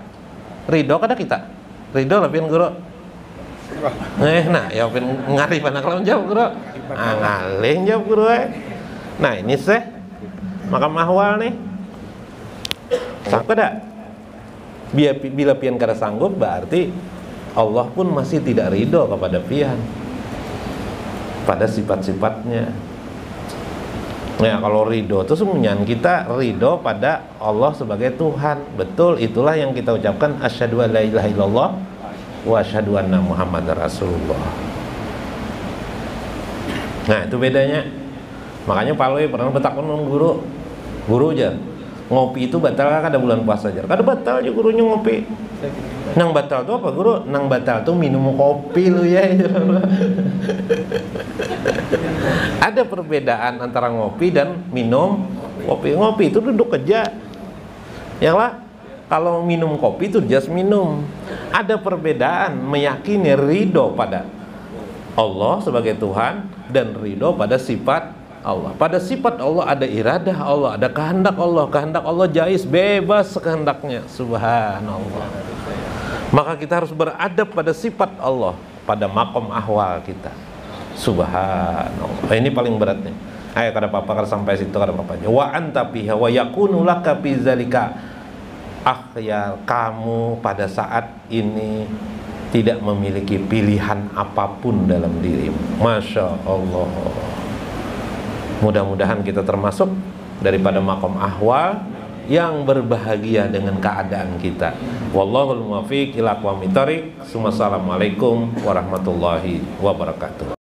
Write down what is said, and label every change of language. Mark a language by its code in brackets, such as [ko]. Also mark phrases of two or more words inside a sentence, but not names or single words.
[bjn] Ridho kada kita? Ridho lah pian Guru. Nah, ya pian ngalih panak lawan jawab Guru. Ah, ngalih jawab Guru. Nah, ini seh makam ahwal nih. Sanggup dah? Bila pian kada sanggup, berarti Allah pun masih tidak ridho kepada pian pada sifat-sifatnya. [id] Nah, kalau ridho itu semuanya kita ridho pada Allah sebagai Tuhan. Betul, itulah yang kita ucapkan [ar] أشهد أن لا إله إلا الله وأشهد أن محمدا رسول الله. [id] Nah, itu bedanya. [bjn] Makanya Palwe pernah bertakun dengan guru aja, ngopi itu batal kan, ada bulan puasa aja kada batal aja gurunya ngopi. Nang batal tuh apa Guru? Nang batal tuh minum kopi lu ya. [id] Ada perbedaan antara ngopi dan minum kopi. [bjn] Ngopi itu duduk aja, ya lah. Kalau minum kopi itu just minum. [id] Ada perbedaan meyakini ridho pada Allah sebagai Tuhan dan ridho pada sifat Allah. Pada sifat Allah ada iradah Allah, ada kehendak Allah. Kehendak Allah jais, bebas kehendaknya. Subhanallah. Maka kita harus beradab pada sifat Allah, pada makom ahwal kita. Subhanallah. Ini paling beratnya. [bjn] Ayo kada apa-apa kada sampai situ kada apa-apa. [ar] وأنت فيها ويكون لك في ذلك أخيار, [id] kamu pada saat ini tidak memiliki pilihan apapun dalam dirimu. [ar] ما شاء الله. [id] Mudah-mudahan kita termasuk daripada makom ahwal yang berbahagia dengan keadaan kita. [ar] والله الموفق إلى أقوم الطريق السلام عليكم ورحمة الله وبركاته.